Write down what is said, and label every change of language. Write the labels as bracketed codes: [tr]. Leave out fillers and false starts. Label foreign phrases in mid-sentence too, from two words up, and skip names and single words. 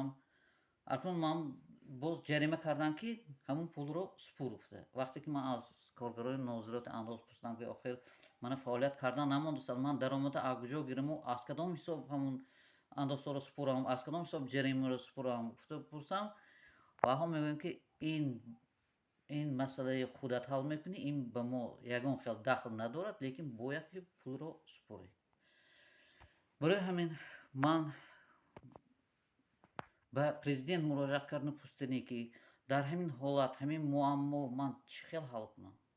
[tg] акнун ман боз ҷарима карданд ки ҳамон пулро супур. гуфта вақте ки ман аз коргарои нозироти андоз пурсидам ки охир мана фаъолият кардан намондааст, ман даромада аз куҷо гирему, аз кадом ҳисоб ҳамон андозҳоро супурам, аз кадом ҳисоб ҷаримаро супурам, гуфта пурсам, ва ҳо мегӯянд ки ин ин масъала худат ҳал мекунӣ, ин ба мо ягон хеле дахл надорад, лекин бояд ки пул ро супорӣ. Барои ҳамин ман ба президент муроҷиат кардам, пурсидам ки дар ҳамин ҳолат ҳамин муаммо ман чӣ хеле ҳал кунам.